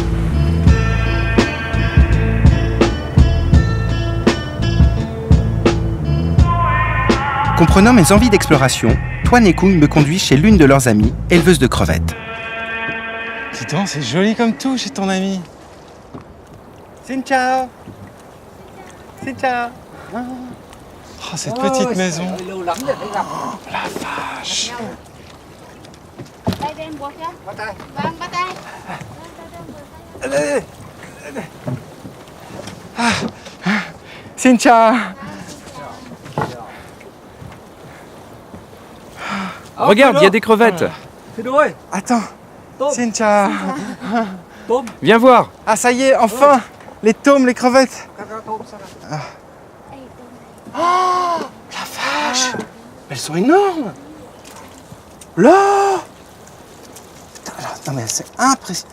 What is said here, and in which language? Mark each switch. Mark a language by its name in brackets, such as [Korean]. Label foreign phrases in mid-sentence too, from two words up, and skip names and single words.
[French] Comprenant mes envies d'exploration, Toine et Kung me conduisent chez l'une de leurs amies, éleveuse de crevettes. Dis donc, c'est joli comme tout chez ton ami. [Vietnamese] Xin chào. Xin chào. [French] Oh, cette petite maison. Oh, la vache. [Vietnamese] Xin chào. [French] Regarde, il y a des crevettes. Attends. [Vietnamese] Xin chào. [French] Viens voir. Ah, ça y est, enfin. Les tomes, les crevettes. Ah. Oh, la vache. Elles sont énormes. Là. Non mais c'est impressionnant.